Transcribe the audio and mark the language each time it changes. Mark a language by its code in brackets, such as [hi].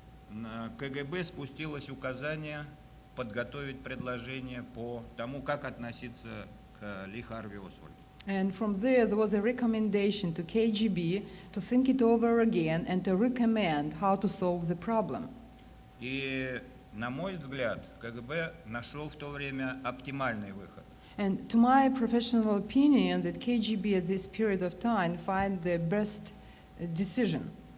[ru] на КГБ спустилось указание подготовить предложение по тому, как относиться к Ли Харви Освальду. [en] there was a recommendation to KGB to think it over again and to recommend how to solve the problem. [ru] И, на мой взгляд, КГБ нашел в то время оптимальный выход. [en] And to my professional opinion, that KGB at this period of time find the best decision.